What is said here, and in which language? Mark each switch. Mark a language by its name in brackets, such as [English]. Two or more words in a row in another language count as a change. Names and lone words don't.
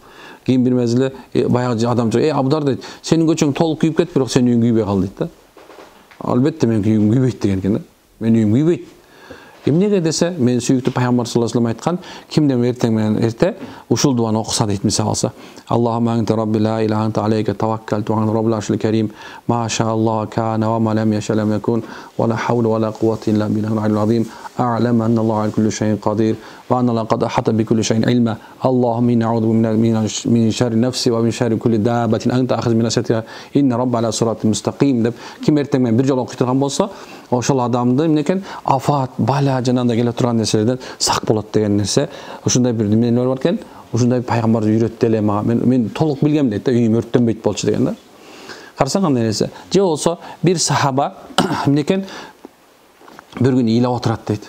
[Kyrgyz] Кийин бир мезгилде баягы адам чыгып, Абу Дарда дейт, сенин көчөң толук күйүп кетти, бирок сенин үйүң күйбөй калды дейт да. Албетте мен үйүм күйбөйт деген экен да. Мен үйүм күйбөйт. Эмнеге десе, мен сүйүктүү пайгамбар [Arabic] صلى الله عليه وسلم [Kyrgyz] айткан, кимдем эртең менен эрте ушул дуаны окуса дейт мисалы алса. [Arabic] اللهم أنت ربي لا إله أنت عليك توكلت وأنا رب العرش الكريم. ما شاء الله كان وما لم يشأ لم يكن ولا حول ولا قوة إلا بالله العلي العظيم. أعلم أن الله على كل شيء قدير وأن الله قد أحاط بكل شيء علما. اللهم إني أعوذ من شر نفسي ومن شر كل دابة أنت آخذ من ناصيتها إن ربي على صراط مستقيم [Kyrgyz] деп ким эртең менен бир жолу окуй турган болсо, ошол адамды эмнекен афат, бала жанагындай келе турган нерселерден сак болот деген нерсе. Ушундай бир эмелер бар экен. Ушундай пайгамбар үйрөттү эле мага. Мен толук билгем дейт да, үйүм өрттөнбөйт болчу деген да. Карасаң кандай нерсе. Же болсо бир сахаба эмнекен бир күн ыйлап отурат дейт.